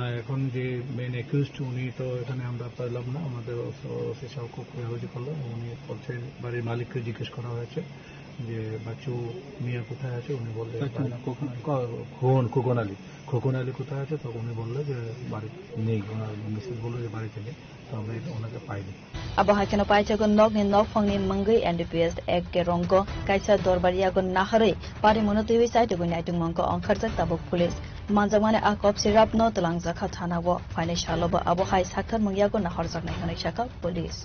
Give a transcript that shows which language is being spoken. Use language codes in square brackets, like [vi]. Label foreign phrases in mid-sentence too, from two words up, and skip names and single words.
[bn] এখন যে [en] main accused [bn] উনি তো এখানে আমরা পাইলাম না, আমাদের ওসি সাহেব খুব খোঁজাখুঁজি করলো। উনি বলছে বাড়ির মালিককে জিজ্ঞেস করা হয়েছে যে বাচ্চু মিয়া কোথায় আছে, উনি বললেন খোকন আলী কোথায় আছে, তখন উনি বললো যে বাড়ি নেই, ওনার মিসেস বললো যে বাড়িতে নেই, তো আমরা ওনাকে পাইনি। [trp] Abahakeno paichago nok ni nok phangni mangai NDPS ek ke rongko kaisa dorbariago naharai pari monotiwi site go naitung mangko angkharjak tabok police manjamane akop sirap no talangjakha thanawo financial ba abohai sakthar mangyago naharjak nai hanai shaka police.